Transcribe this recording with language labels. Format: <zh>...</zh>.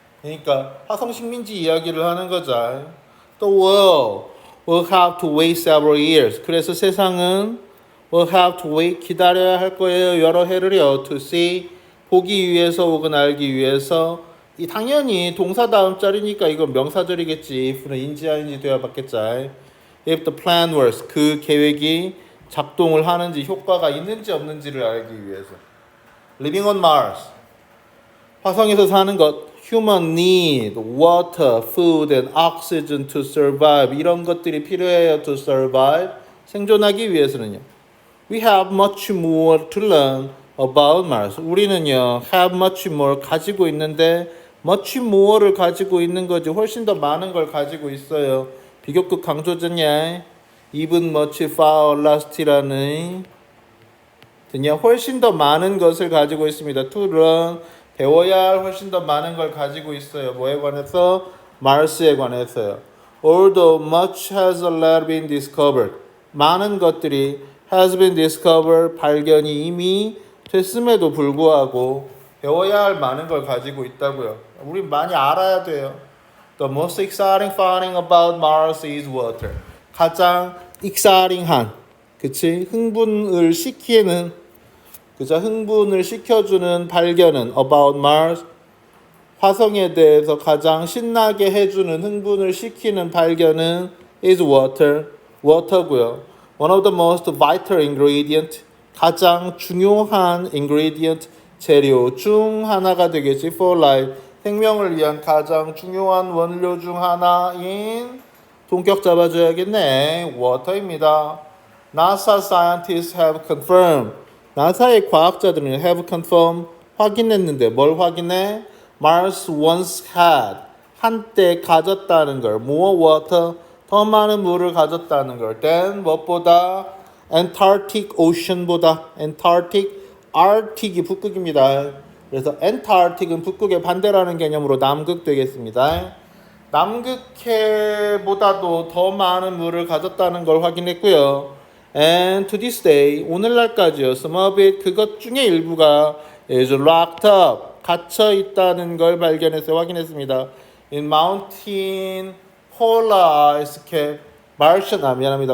<ko>그러니까 화성 식민지 이야기를 하는 거죠.</ko> <en>또 will have to wait several years.</en> <ko>그래서 세상은</ko> <en>will have to wait,</en> <ko>기다려야 할 거예요. 여러 해를요.</ko> <en>to see,</en> <ko>보기 위해서 혹은 알기 위해서. 당연히 동사 다음 자리니까 이건 명사절이겠지. if는 인지 아닌지 되어 봤겠죠.</ko> <en>If the plan works,</en> <ko>그 계획이 작동을 하는지, 효과가 있는지 없는지를 알기 위해서.</ko> <en>Living on Mars,</en> <ko>화성에서 사는 것.</ko> <en>Human need water, food and oxygen to survive.</en> <ko>이런 것들이 필요해요.</ko> <en>to survive,</en> <ko>생존하기 위해서는요.</ko> <en>We have much more to learn about Mars.</en> <ko>우리는요</ko> <en>have much more,</en> <ko>가지고 있는데 much more를 가지고 있는 거지, 훨씬 더 많은 걸 가지고 있어요. 비교급 강조잖냐.</ko> <en>even much far last</en> <ko>라는, 됐냐? 훨씬 더 많은 것을 가지고 있습니다.</ko> <en>to learn,</en> <ko>배워야 할 훨씬 더 많은 걸 가지고 있어요. 뭐에 관해서? 마르스에 관해서요.</ko> <en>Although much has already been discovered,</en> <ko>많은 것들이</ko> <en>has been discovered,</en> <ko>발견이 이미 됐음에도 불구하고 배워야 할 많은 걸 가지고 있다고요. 우리 많이 알아야 돼요.</ko> <en>The most exciting finding about Mars is water.</en> <ko>가장 exciting한, 그치? 흥분을 시키는, 그죠? 흥분을 시켜주는 발견은</ko> <en>about Mars,</en> <ko>화성에 대해서 가장 신나게 해주는, 흥분을 시키는 발견은</ko> <en>is water,</en> <ko>water고요.</ko> <en>One of the most vital ingredient,</en> <ko>가장 중요한</ko> <en>ingredient,</en> <ko>재료 중 하나가 되겠지.</ko> <en>For life.</en> <ko>생명을 위한 가장 중요한 원료 중 하나인 동격 잡아줘야겠네. water입니다.</ko> <en>NASA scientists have confirmed.</en> <ko>나사의 과학자들은</ko> <en>have confirmed</en> <ko>확인했는데 뭘 확인해?</ko> <en>Mars once had</en> <ko>한때 가졌다는 걸</ko> <en>more water</en> <ko>더 많은 물을 가졌다는 걸 than 무엇보다</ko> <en>Antarctic Ocean</en> <ko>보다</ko> <en>Antarctic Arctic</en> <ko>이 북극입니다. 그래서 Antarctic은 북극의 반대라는 개념으로 남극 되겠습니다. 남극해보다도 더 많은 물을 가졌다는 걸 확인했고요.</ko> <en>And to this day,</en> <ko>오늘날까지요.</ko> <en>Some of it,</en> <ko>그것 중에 일부가</ko> <en>is locked up,</en> <ko>갇혀 있다는 걸 발견해서 확인했습니다.</ko> <en>In mountain polar ice cap, Martian,</en> <ko>미안합니다.</ko>